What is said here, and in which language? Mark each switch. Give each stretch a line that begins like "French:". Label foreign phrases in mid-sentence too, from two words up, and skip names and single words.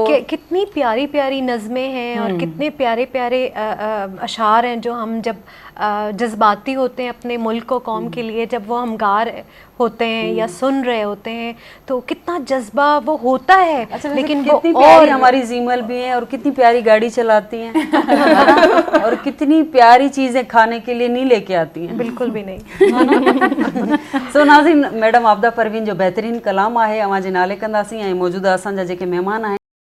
Urdu: کتنی پیاری پیاری نظمیں ہیں اور کتنے پیارے پیارے اشعار ہیں جو ہم جب جذباتی ہوتے ہیں اپنے ملک و قوم کے لیے, جب وہ ہم گا رہے ہوتے ہیں یا سن رہے ہوتے ہیں تو کتنا جذبہ وہ ہوتا ہے. لیکن کتنی پیاری ہماری زیمل بھی ہیں اور کتنی پیاری گاڑی چلاتی ہیں اور کتنی پیاری چیزیں کھانے کے لیے نہیں لے کے آتی ہیں. بالکل بھی نہیں. سو ناظرین, میڈم عابدہ پروین جو بہترین کلام
Sindhi: आहे अवां जे नाले कंदासीं ऐं मौजूदा असांजा जेके महिमान आहिनि